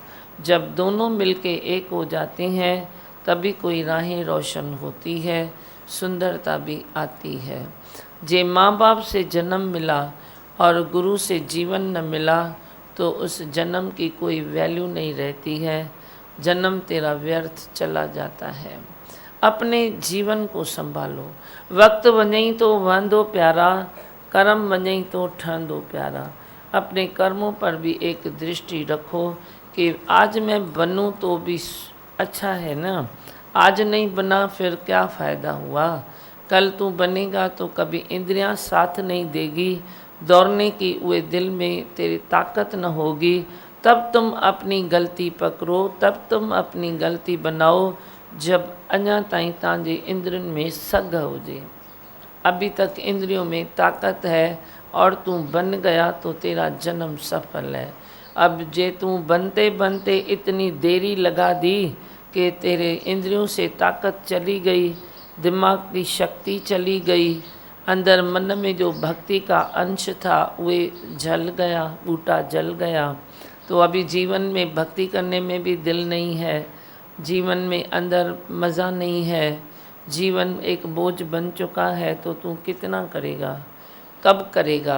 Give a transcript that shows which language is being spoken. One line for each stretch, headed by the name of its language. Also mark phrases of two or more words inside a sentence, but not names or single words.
Hindi: जब दोनों मिलके एक हो जाते हैं तभी कोई राहें रोशन होती है, सुंदरता भी आती है। जे माँ बाप से जन्म मिला और गुरु से जीवन न मिला तो उस जन्म की कोई वैल्यू नहीं रहती है, जन्म तेरा व्यर्थ चला जाता है। अपने जीवन को संभालो।
Sindhi: वक्त वञई तो वांदो प्यारा, कर्म वञई तो ठहंदो प्यारा।
Hindi: अपने कर्मों पर भी एक दृष्टि रखो कि आज मैं बनूं तो भी अच्छा है ना, आज नहीं बना फिर क्या फ़ायदा हुआ। कल तू बनेगा तो कभी इंद्रियां साथ नहीं देगी, दौड़ने की वे दिल में तेरी ताकत न होगी। तब तुम अपनी गलती पकड़ो, तब तुम अपनी गलती बनाओ जब
Sindhi: अञा ताईं तव्हांजे इंद्रियुनि में सघ हुजे।
Hindi: अभी तक इंद्रियों में ताकत है और तू बन गया तो तेरा जन्म सफल है। अब जे तू बनते बनते इतनी देरी लगा दी कि तेरे इंद्रियों से ताकत चली गई, दिमाग की शक्ति चली गई, अंदर मन में जो भक्ति का अंश था वे जल गया, बूटा जल गया, तो अभी जीवन में भक्ति करने में भी दिल नहीं है, जीवन में अंदर मज़ा नहीं है, जीवन एक बोझ बन चुका है, तो तू कितना करेगा, कब करेगा।